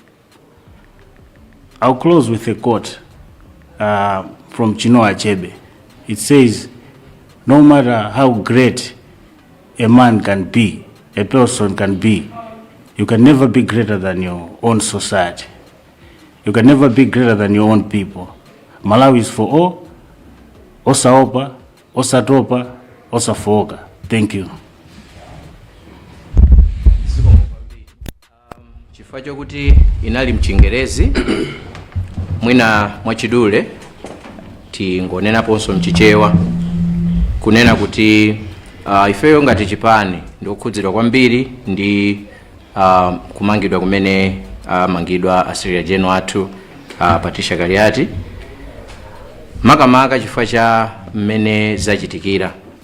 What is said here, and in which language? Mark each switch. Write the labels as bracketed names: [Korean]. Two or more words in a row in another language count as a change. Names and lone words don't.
[English] I'll close with a quote from Chinua Achebe. It says, no matter how great a man can be, a person can be, you can never be greater than your own society. You can never be greater than your own people. Malawi is for all, [Nyanja] osaopa, osatopa, osafoka. [English] Thank you. [Nyanja] Chifukwa chokuti inali mchingerezi mwina mwachidule tingonenaponso mchichewa kunena kuti ifeyo ngati Chipani ndikukhudzidwa kwambiri ndi kumangidwa kumene mangidwa a [English] Secretary General [Nyanja] athu Patricia Kaliati, makamaka chifukwa cha mmene zachitikira.